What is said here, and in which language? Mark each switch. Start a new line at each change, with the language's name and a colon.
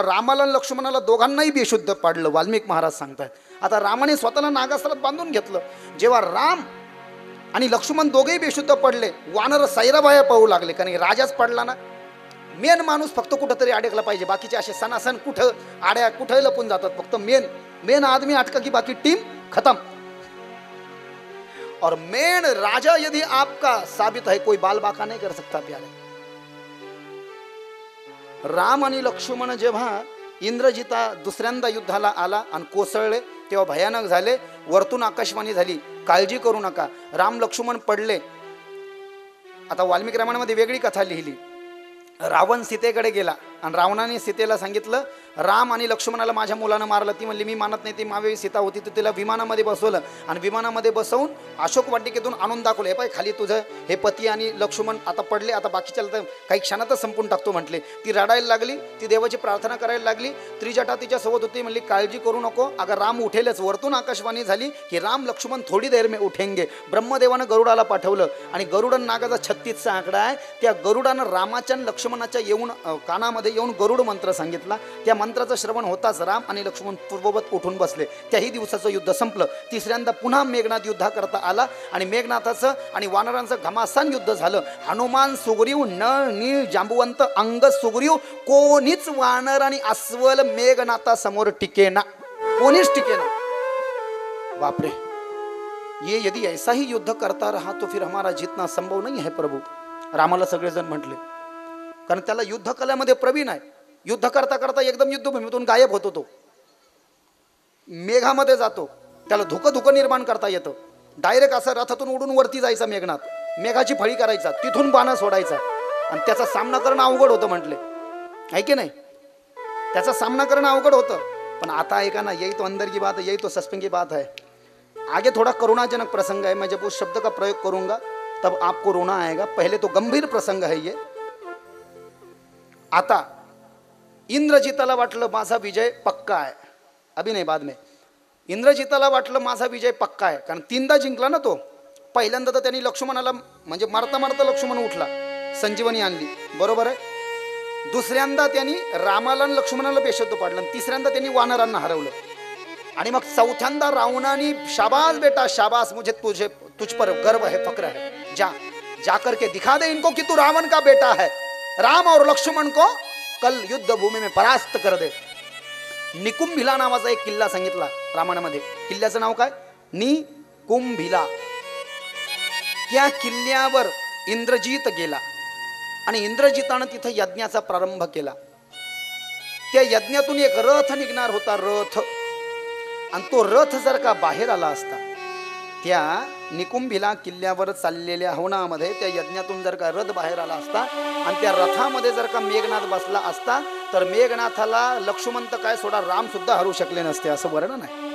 Marathi: रामाला आणि लक्ष्मणाला दोघांनाही बेशुद्ध पाडलं, वाल्मिक महाराज सांगतात. आता रामाने स्वतःला नागास्त्रात बांधून घेतलं. जेव्हा राम आणि लक्ष्मण दोघेही बेशुद्ध पडले, वानर सैराबाया पाहू लागले, कारण राजाच पडला ना. मेन माणूस फक्त कुठंतरी अडकला पाहिजे, बाकीचे असे सणासण कुठं आड्या कुठं लपून जातात.
Hindi: फक्त मेन आदमी अटका की बाकी टीम खत्म. और मेन राजा यदि आपका साबित है, कोई बाल बाका नहीं कर सकता प्यारे.
Marathi: राम आणि लक्ष्मण जेव्हा इंद्रजिता दुसऱ्यांदा युद्धाला आला आणि कोसळले, तेव्हा भयानक झाले. वरतून आकाशवाणी झाली, काळजी करू नका. राम लक्ष्मण पडले. आता वाल्मिक रामायणामध्ये वेगळी कथा लिहिली. रावण सीतेकडे गेला आणि रावणाने सीतेला सांगितलं, राम आणि लक्ष्मणाला माझ्या मुलानं मारलं. ती म्हणली मी मानत नाही, ती मावेळी सीता होती. तर तिला विमानामध्ये बसवलं आणि विमानामध्ये बसवून अशोक वाटिकेतून आणून दाखवलं, हे पाय खाली तुझं हे पती आणि लक्ष्मण आता पडले, आता बाकीच्याला तर काही क्षणातच संपून टाकतो म्हटले. ती रडायला लागली, ती देवाची प्रार्थना करायला लागली. त्रिजटा तिच्या सोबत होती, म्हणली काळजी करू नको, अगर राम उठेलच. वरतून आकाशवाणी झाली की राम लक्ष्मण
Hindi: थोडी देर में उठेंगे.
Marathi: ब्रह्मदेवानं गरुडाला पाठवलं आणि गरुडन नागाचा 36चा आकडा आहे. त्या गरुडानं रामाच्या लक्ष्मणाच्या येऊन कानामध्ये येऊन गरुड मंत्र सांगितला. त्या मंत्राचं श्रवण होताच राम आणि लक्ष्मण पूर्ववत उठून बसले. त्याही दिवसाचं युद्ध संपलं. तिसऱ्यांदा पुन्हा मेघनाथ युद्धा करता आला आणि मेघनाथाचं आणि वानरांचं घमासान युद्ध झालं. हनुमान सुग्रीव नळ नीळ जांबुवंत अंग सुग्रीव, कोणीच वानर आणि अस्वल मेघनाथासमोर टिकेना, कोणीच टिकेना.
Hindi: बापरे, ये यदि ऐसा ही युद्ध करता रहा तो फिर हमारा जीतना संभव नहीं है प्रभु.
Marathi: रामाला सगळेजण म्हटले, कारण त्याला युद्ध कलेमध्ये प्रवीण आहे. युद्ध करता करता एकदम युद्धभूमीतून गायब होतो. तो मेघामध्ये जातो, त्याला धुकं निर्माण करता येतं. डायरेक्ट असं रथातून उडून वरती जायचा मेघनाथ, मेघाची फळी करायचा, तिथून बाणा सोडायचा आणि त्याचा सामना करणं अवघड होतं म्हटले, आहे की नाही? त्याचा सामना करणं अवघड होतं. पण आता ऐका ना,
Hindi: यही तो अंदर की बात है, यही तो सस्पेंस की बात है. आगे थोड़ा करुणाजनक प्रसंग है, मैं जब उस शब्द का प्रयोग करूंगा तब आपको रोना आएगा. पहले तो गंभीर प्रसंग है ये.
Marathi: आता इंद्रजिताला वाटलं माझा विजय पक्का आहे,
Hindi: अभी नाही बाद में.
Marathi: इंद्रजिताला वाटलं माझा विजय पक्का आहे, कारण 3दा जिंकला ना तो. पहिल्यांदा तर त्यांनी लक्ष्मणाला म्हणजे मारता मारता लक्ष्मण उठला, संजीवनी आणली, बरोबर आहे. दुसऱ्यांदा त्यांनी रामाला आणि लक्ष्मणाला बेशुद्ध पाडलं आणि तिसऱ्यांदा त्यांनी वानरांना हरवलं. आणि मग चौथ्यांदा रावणाने
Hindi: शाबाश बेटा शाबाश, मुझे तुझ पर गर्व है, फक्र है, जा जा करके दिखा दे इनको कि तू रावण का बेटा है. राम और लक्ष्मण को कल युद्ध भूमि में परास्त कर दे.
Marathi: निकुंभिला नावाचा एक किल्ला सांगितला रामायणामध्ये. किल्ल्याचं नाव काय? निकुंभिला. त्या किल्ल्यावर इंद्रजित गेला आणि इंद्रजितानं तिथं यज्ञाचा प्रारंभ केला. त्या यज्ञातून एक रथ निघणार होता, रथ. आणि तो रथ जर का बाहेर आला असता, त्या निकुंभिला किल्ल्यावर चाललेल्या हवनामध्ये त्या यज्ञातून जर का रथ बाहेर आला असता आणि त्या रथामध्ये जर का मेघनाथ बसला असता, तर मेघनाथाला लक्ष्मण तर काय सोडा, राम सुद्धा हरू शकले नसते, असं वर्णन आहे.